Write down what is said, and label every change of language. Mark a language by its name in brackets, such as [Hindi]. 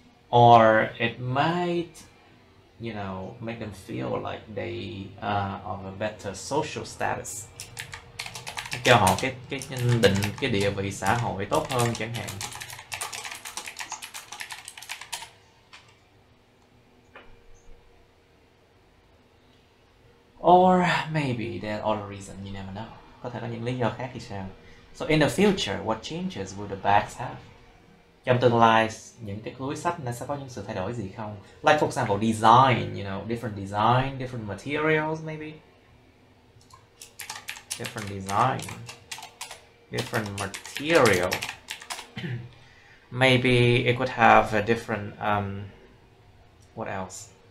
[English] Or it might, you know, make them feel like they are of a better social status. [Vietnamese] Cho họ cái nhận định, cái địa vị xã hội tốt hơn chẳng hạn. [English] Or maybe there are other reasons, you never know. [Vietnamese] Có thể có những lý do khác thì sao? [English] So in the future, what changes will the bags have? [Vietnamese] Trong tương lai, những cái túi xách nó sẽ có những sự thay đổi gì không? [English] Like for example, design, you know, different design, different materials maybe. Different design, different material. Maybe it could have a different, what else?